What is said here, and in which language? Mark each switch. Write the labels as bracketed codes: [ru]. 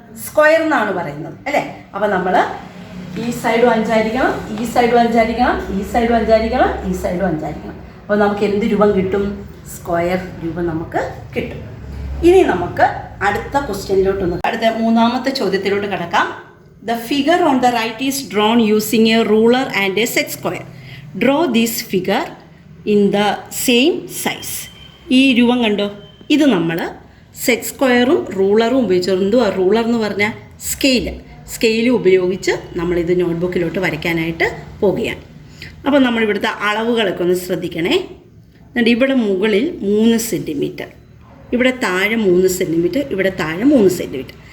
[ml] Square എന്നാണ് പറയുന്നത്, അല്ലേ? അപ്പം നമ്മൾ ഈ സൈഡും 5 ആയിരിക്കണം, ഈ സൈഡും 5 ആയിരിക്കണം, ഈ സൈഡും 5 ആയിരിക്കണം, ഈ സൈഡും 5 ആയിരിക്കണം. അപ്പോൾ നമുക്ക് എന്ത് രൂപം കിട്ടും? സ്ക്വയർ രൂപം നമുക്ക് കിട്ടും. ഇനി നമുക്ക് അടുത്ത അടുത്ത 3-ാമത്തെ ചോദ്യത്തിലോട്ട് കിടക്കാം. [en] The figure on the right is drawn using a ruler and a set square. Draw this figure in the same size. [ml] ഈ രൂപം കണ്ടോ? ഇത് നമ്മൾ സെറ്റ് സ്ക്വയറും റൂളറും ഉപയോഗിച്ചു. എന്തുവാ റൂളർ എന്ന് പറഞ്ഞാൽ? സ്കെയില് ഉപയോഗിച്ച് നമ്മളിത് നോട്ട്ബുക്കിലോട്ട് വരയ്ക്കാനായിട്ട് പോവുകയാണ്. അപ്പോൾ നമ്മളിവിടുത്തെ അളവുകളൊക്കെ ഒന്ന് ശ്രദ്ധിക്കണേ. എന്നിട്ട് ഇവിടെ മുകളിൽ 3 സെൻറ്റിമീറ്റർ, ഇവിടെ താഴെ 3 സെൻറ്റിമീറ്റർ, ഇവിടെ താഴെ 3 സെൻറ്റിമീറ്റർ.